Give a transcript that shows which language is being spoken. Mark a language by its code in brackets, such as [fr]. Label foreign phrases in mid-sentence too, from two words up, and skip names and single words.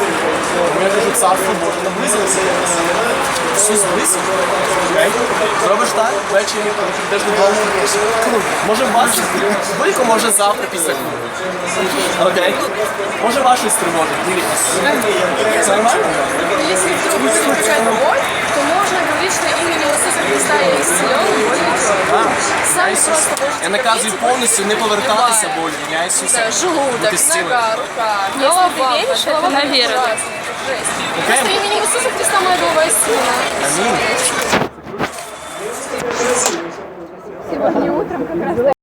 [uk] Я кажу, Царство Боже наблизилося. Ісус близько. Зробиш так, ввечері, коли ти йдеш додому. Може вас, будь-яко може завтра після клубу. Окей? Може вас щось тривожить, дивіться. Це нормально? [ru] Если вдруг возникает боль, то можно говорить, что именно Иисуса Христа я исцелен, боль идет. Сами просто можете [uk] Я наказую повністю не повертатися болі. Ім'я Ісуса. [ru] Да, желудок, [uk] Бути зціленим. [ru] нога, рука. Голова, голова наверное. Просто именем Иисуса Христа моя голова исцелена. [uk] Амінь. [ru] Сегодня утром как раз